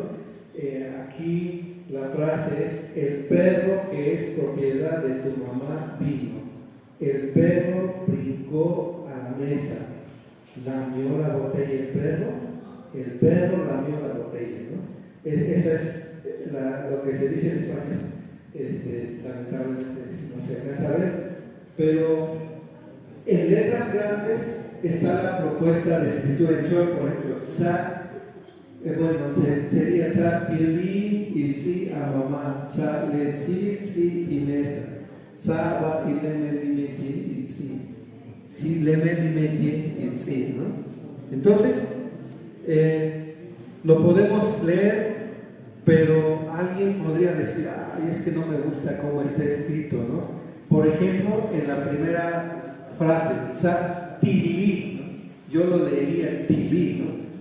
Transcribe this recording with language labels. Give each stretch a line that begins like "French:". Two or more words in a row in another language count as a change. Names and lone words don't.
Spanish: Aquí la frase es: el perro que es propiedad de tu mamá vino, el perro brincó a la mesa, lamió la botella el perro lamió la botella, ¿no? Esa es lo que se dice en español. Lamentablemente no se alcanza a ver, pero en letras grandes está la propuesta de escritura en chol, por ejemplo, sería
Chol: tsa pili itzi amama, tsa letzi tzi timesa, tsa va ilemelimeti itzi, tzi lemelimeti itzi,
Spanish: ¿no? Entonces, lo podemos leer, pero alguien podría decir: ay, es que no me gusta cómo está escrito, ¿no? Por ejemplo, en la primera frase,
Chol: tsa tili,
Spanish: yo lo leería tili, ¿no?